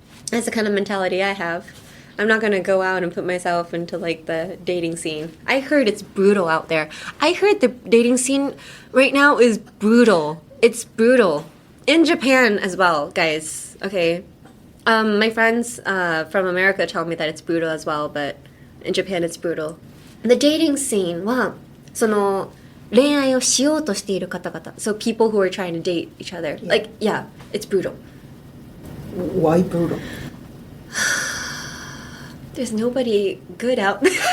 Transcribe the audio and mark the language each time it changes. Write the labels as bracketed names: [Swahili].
[English] That's the kind of mentality I have. I'm not gonna go out and put myself into like the dating scene. I heard it's brutal out there. I heard the dating scene right now is brutal. It's brutal. In Japan as well, guys. Okay. My friends from America tell me that it's brutal as well, but in Japan it's brutal. The dating scene [Japanese] はその恋愛をしようとしている方々. [English] So people who are trying to date each other. Yeah. Like, yeah, it's brutal. Why brutal? There's nobody good out there.